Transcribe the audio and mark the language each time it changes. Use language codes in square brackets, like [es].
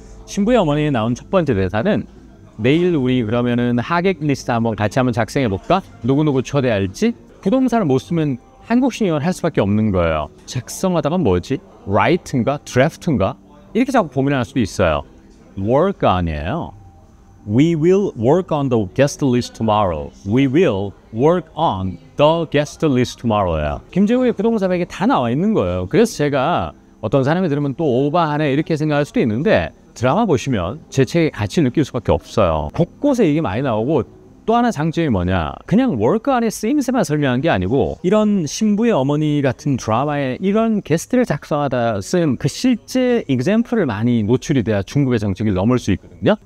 [ko] 신부의 어머니에 나온 첫 번째 대사는 내일 우리 그러면은 하객 리스트 한번 같이 한번 작성해 볼까? 누구누구 초대할지? 부동사를 못 쓰면 한국식 영어를 할 수밖에 없는 거예요. 작성하다가 뭐지? write인가? draft인가? 이렇게 자꾸 고민할 수도 있어요. work 아니에요. [en] We will work on the guest list tomorrow. We will work on the guest list tomorrow야. [ko] 김재우의 부동사백에 다 나와 있는 거예요. 그래서 제가 어떤 사람이 들으면 또 오바하네 이렇게 생각할 수도 있는데, 드라마 보시면 제 책의 가치를 느낄 수밖에 없어요. 곳곳에 이게 많이 나오고, 또 하나 장점이 뭐냐, 그냥 월크 안에 쓰임새만 설명한 게 아니고 이런 신부의 어머니 같은 드라마에 이런 게스트를 작성하다 쓴 그 실제 example을 많이 노출이 돼야 중국의 정책을 넘을 수 있거든요.